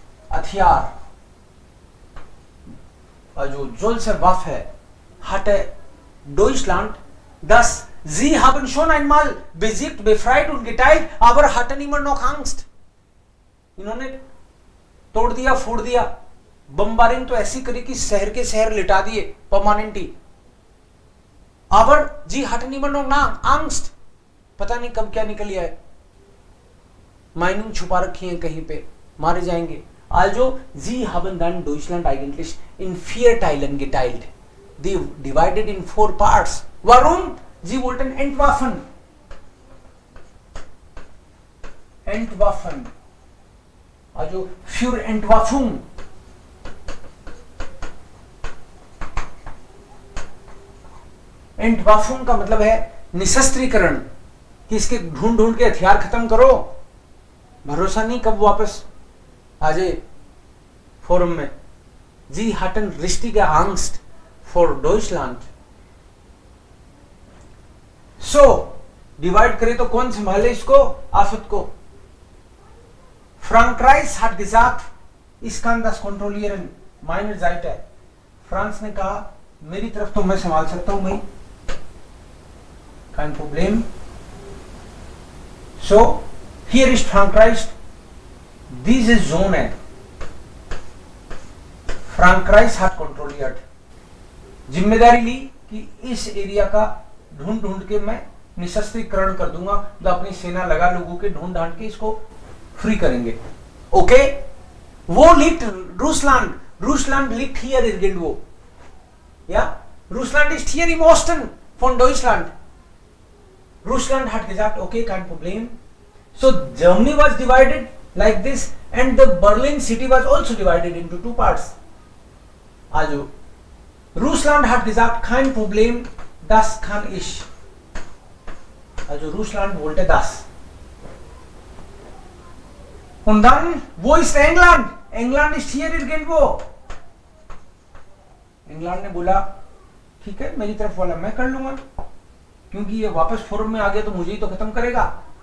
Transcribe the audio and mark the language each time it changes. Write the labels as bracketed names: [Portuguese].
[German] हथियार, also solche Waffe hatte Deutschland, das sie haben schon einmal besiegt, befreit und geteilt, aber hatten immer noch Angst. [Hindi] इन्होंने तोड़ दिया, फोड़ दिया, बम्बारिंग तो ऐसी करी कि शहर के शहर लिटा दिए permanently. [German] aber sie hatten immer noch Angst. [Hindi] पता नहीं कब क्या निकल आए. माइनिंग छुपा रखी है कहीं पे, मारे जाएंगे. [German] Also, sie haben dann Deutschland eigentlich in 4 Teilen geteilt. Die [English] divided in 4 parts. [German] Warum? Sie wollten entwaffnen. Entwaffnen. Also für Entwaffnung. [Hindi] Entwaffnung का मतलब है निशस्त्रीकरण, कि इसके ढूंढ ढूंढ के हथियार खत्म करो. भरोसा नहीं कब वापस आ जाए फोरम में. [German] जी hatten richtige Angst for Deutschland. [Hindi] So divide करे तो कौन संभाले इसको, आफत को? [German] Frankreich hat gesagt, ich kann das kontrollieren, meine Seite. [Hindi] France ने कहा मेरी तरफ तो मैं संभाल सकता हूं भाई, [German] kein Problem. So hier ist Frankreich, diese Zone. Frankreich hat kontrolliert, [Hindi] जिम्मेदारी ली कि इस एरिया का ढूंढ ढूंढ के मैं निशस्त्रीकरण कर दूंगा, तो अपनी सेना लगा लोगों के ढूंढ ढांढ के इसको फ्री करेंगे. ओके, वो [German] liegt Russland. Russland liegt hier irgendwo. Ja, Russland ist hier im Osten von Deutschland. Russland hat gesagt, okay, kein Problem. [English] So Germany was divided like this, and the Berlin city was also divided into 2 parts. [German] Also Russland hat gesagt, kein Problem, das kann ich. Also Russland wollte das. Und dann, wo ist England? England ist hier irgendwo. [Hindi] England ने बोला ठीक है, मेरी तरफ वाला मैं कर लूंगा, क्योंकि ये वापस फोरम में आ गया तो मुझे ही तो खत्म करेगा.